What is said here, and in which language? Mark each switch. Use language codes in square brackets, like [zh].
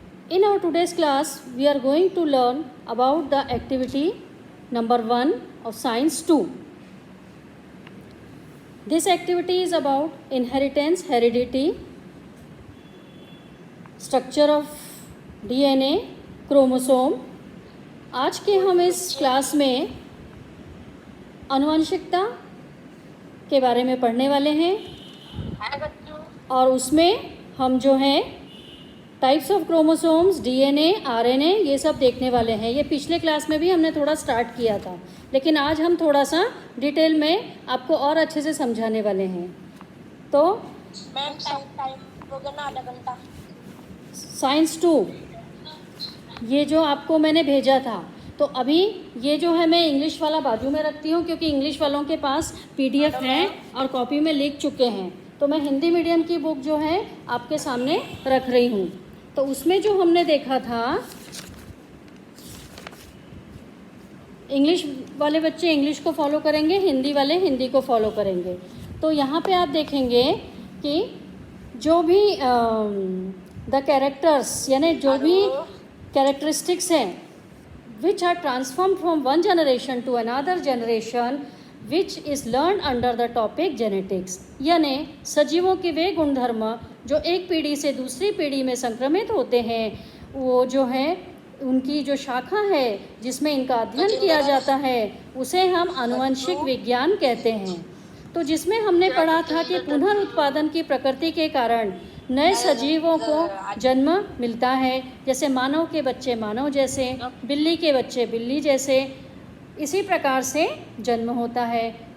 [en] In our today's class, we are going to learn about the activity number 1 of Science 2. This activity is about inheritance, heredity, structure of DNA, chromosome. [hi] आज के हम इस class में आनुवंशिकता के बारे में पढ़ने वाले हैं और उसमें हम जो है types of chromosomes, DNA, RNA ये सब देखने वाले हैं. ये पिछले क्लास में भी हमने थोड़ा स्टार्ट किया था, लेकिन आज हम थोड़ा सा डिटेल में आपको और अच्छे से समझाने वाले हैं. तो मैम टाइम होगा ना आधा घंटा. साइंस 2 ये जो आपको मैंने भेजा था, तो अभी ये जो है मैं इंग्लिश वाला बाजू में रखती हूँ क्योंकि इंग्लिश वालों के पास पीडीएफ है और कॉपी में लिख चुके हैं. तो मैं हिंदी मीडियम की बुक जो है आपके सामने रख रही हूँ. तो उसमें जो हमने देखा था, इंग्लिश वाले बच्चे इंग्लिश को फॉलो करेंगे, हिंदी वाले हिंदी को फॉलो करेंगे. तो यहाँ पे आप देखेंगे कि जो भी द कैरेक्टर्स यानी जो भी कैरेक्टरिस्टिक्स हैं [en] which are transformed from one generation to another generation which is learned under the topic genetics. [hi] यानी सजीवों के वे गुणधर्म जो एक पीढ़ी से दूसरी पीढ़ी में संक्रमित होते हैं, वो जो है उनकी जो शाखा है जिसमें इनका अध्ययन किया जाता है उसे हम आनुवंशिक विज्ञान कहते हैं. तो जिसमें हमने पढ़ा था कि पुनरुत्पादन की प्रकृति के कारण नए सजीवों को जन्म मिलता है, जैसे मानव के बच्चे मानव जैसे, बिल्ली के बच्चे बिल्ली जैसे, इसी प्रकार से जन्म होता है.